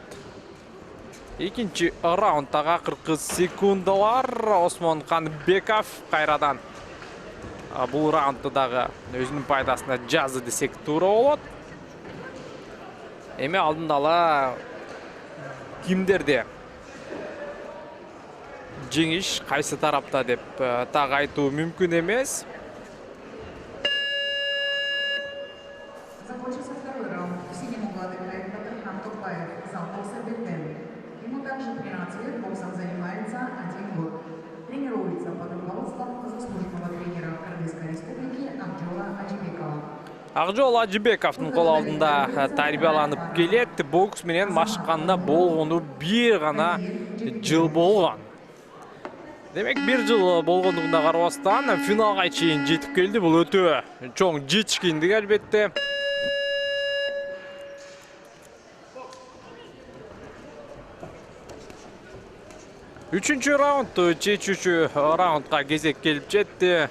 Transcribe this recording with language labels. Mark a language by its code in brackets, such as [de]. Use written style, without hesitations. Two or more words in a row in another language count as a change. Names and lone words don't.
[ky] Экинчи раундтагы акыркы секундалар Осмон Каныбеков кайрадан бул раундты дагы өзүнүн пайдасына жазды десек туура болот. Эми алдында ала кимдерде жеңиш кайсы тарапта деп так айтуу мүмкүн эмес. [ru] Закончился второй раунд. В синем углу отыграет Батырхан Токбаев, зал бокса Бетен. Ему также 13 лет, боксом занимается 1 год. Тренируется под руководством заслуженного тренера Кыргызской республики Акжола Ажибекова. [ky] Акжол Ажибековдун кол алдында тарбияланып келет. Бокс менен машыкканда болгону бир гана жыл болгон. Демек бир жыл болгондугуна карабастан финалга чейин жетип келди. Бул өтө чоң жетишкендик албетте. Үчүнчү раунд, чечүүчү раундга кезек келип жетти.